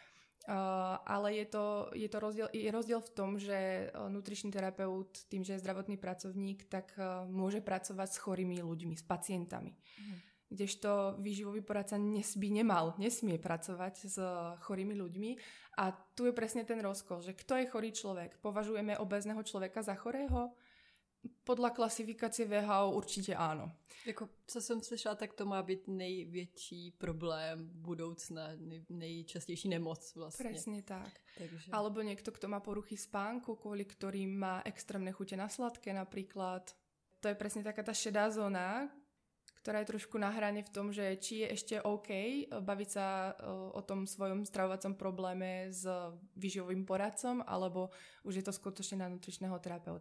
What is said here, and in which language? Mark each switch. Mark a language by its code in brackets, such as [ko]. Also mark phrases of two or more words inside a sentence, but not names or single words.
[sk] Ale je rozdiel v tom, že nutričný terapeut tým, že je zdravotný pracovník, tak môže pracovať s chorými ľuďmi, s pacientami. Kdežto výživový poradca nesmie pracovať s chorými ľuďmi. A tu je presne ten rozkol, že kto je chorý človek? Považujeme obézneho človeka za chorého? Podľa klasifikácie VHO určitě áno. [cs] Jako, co jsem slyšela, tak to má být největší problém budoucna, nejčastější nemoc vlastně. [sk] Presne tak. Takže. Alebo niekto, kto má poruchy spánku, kvôli ktorým má extrémne chute na sladké napríklad. To je presne taká tá šedá zóna, ktorá je trošku na hrane v tom, že či je ešte OK baviť sa o tom svojom stravovacom probléme s výživovým poradcom, alebo už je to skutočne na nutričného terapeuta.